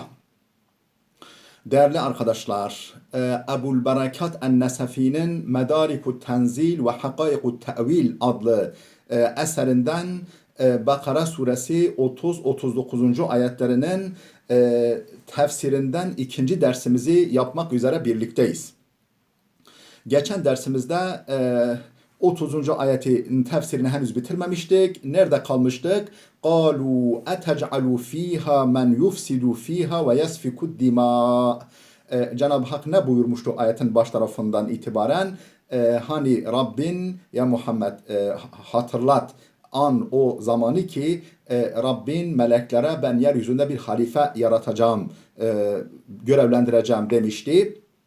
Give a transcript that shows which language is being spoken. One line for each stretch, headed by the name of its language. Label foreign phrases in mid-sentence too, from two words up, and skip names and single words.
Turkish: Değerli arkadaşlar, Ebul Berekat en-Nesefi'nin Medarikut Tenzil ve Hakaikut Te'vil adlı eserinden Bakara suresi 30-39. ayetlerinin tefsirinden ikinci dersimizi yapmak üzere birlikteyiz. Geçen dersimizde 30. ayetin tefsirini henüz bitirmemiştik. Nerede kalmıştık?
Arabic: قَالُوا اَتَجْعَلُوا ف۪يهَا مَنْ يُفْسِدُ ف۪يهَا وَيَسْفِكُ الدِّمَاءِ
Turkish: Cenab-ı Hak ne buyurmuştu ayetin baş tarafından itibaren? Hani Rabbin, ya Muhammed hatırlat an o zamanı ki Rabbin meleklere ben yeryüzünde bir halife yaratacağım, görevlendireceğim demişti.